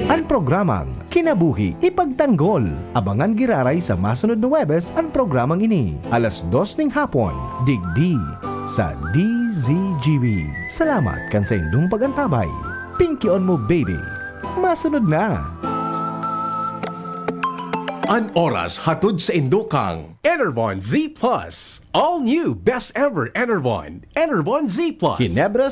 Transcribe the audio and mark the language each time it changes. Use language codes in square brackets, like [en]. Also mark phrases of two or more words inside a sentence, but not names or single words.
[bik] programang Kinabuhi Ipagtanggol. Abangan giraray sa masunod na Webes ang programang ini. Alas 2 ng hapon, digdi sa DZGB. Salamat kan sa indong pagantabay. Pinky on mo baby. Masunod na. An oras hatod sa Indokang. Enervon Z Plus. [en] All new best ever Enervon. [bik] Enervon Z Plus. Ginebra